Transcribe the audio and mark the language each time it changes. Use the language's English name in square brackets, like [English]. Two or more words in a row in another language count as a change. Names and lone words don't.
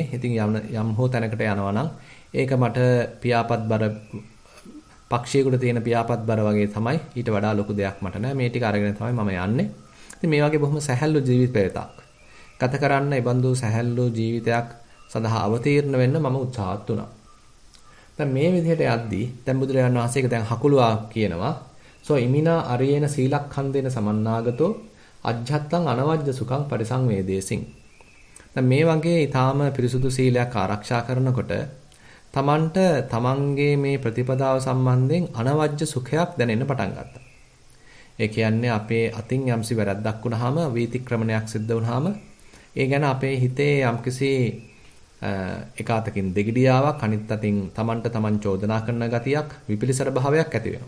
[Sinhala] ඉතින් යම් හෝ තැනකට යනවා නම් ඒක මට පියාපත් බර පක්ෂියෙකුට තියෙන පියාපත් බර වගේ තමයි. ඊට වඩා ලොකු දෙයක් මට නැහැ. මේ ටික අරගෙන තමයි මම යන්නේ. ඉතින් මේ වගේ බොහොම සැහැල්ලු ජීවිතයක් ගත කරන්න, ඒ බඳු සැහැල්ලු ජීවිතයක් සඳහා අවතීර්ණ වෙන්න මම උත්සාහත් වුණා. දැන් මේ විදිහට යද්දී දැන් බුදුරජාණන් වහන්සේ ඒක දැන් හකුලුවා කියනවා. [Pali] සෝ ඉමිනා අරියේන සීලක්ඛන්දේන සමන්නාගතෝ අජ්ජත්තං අනවජ්ජ සුඛං පරිසංවේදේසින්. [Sinhala] දැන් මේ වගේ ඊටාම පිරිසුදු සීලයක් ආරක්ෂා කරනකොට තමන්ට තමන්ගේ මේ ප්‍රතිපදාව සම්බන්ධයෙන් අනවජ්ජ සුඛයක් දැනෙන්න පටන් ගත්තා. ඒ කියන්නේ අපේ අතින් යම්සි වැරද්දක් වුණාම, වීතික්‍රමණයක් සිද්ධ වුණාම ඒ ගැන අපේ හිතේ යම්කිසි එකාතකින් දෙගිඩියාවක්, අනිත් අතින් තමන්ට තමන් චෝදනා කරන ගතියක්, විපිලිසර භාවයක් ඇති වෙනවා.